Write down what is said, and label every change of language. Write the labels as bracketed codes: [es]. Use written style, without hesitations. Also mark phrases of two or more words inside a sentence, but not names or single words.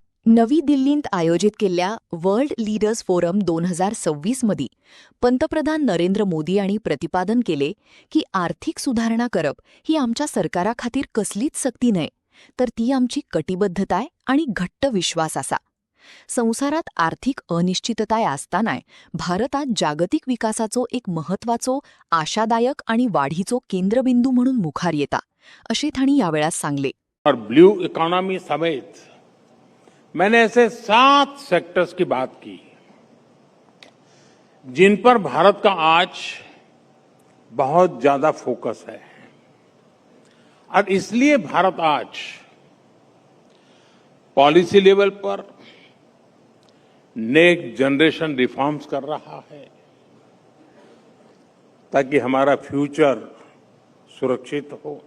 [kok] नवी दिल्लीत आयोजित केलेल्या वर्ल्ड लीडर्स फोरम 2026 मध्ये पंतप्रधान नरेंद्र मोदी यांनी प्रतिपादन केले की आर्थिक सुधारणा करप ही आमच्या सरकाराखातीर कसलीच सक्ती न्हय, तर ती आमची कटिबद्धताय आणि घट्ट विश्वास आसा. संवसारात आर्थिक अनिश्चितताय आसतानाय भारतात जागतिक विकासाचो एक महत्वाचो, आशादायक आणि वाढीचो केंद्रबिंदू म्हणून मुखार येता, अशें तांणी यावेळार सांगले. [hi] और [en] blue economy [hi] समेत मैंने ऐसे 7 सेक्टर्स की बात की जिन पर भारत का आज बहुत ज्यादा फोकस है और इसलिए भारत आज [en] policy level [hi] पर [en] next generation reforms [hi] कर रहा है ताकि हमारा फ्यूचर सुरक्षित हो.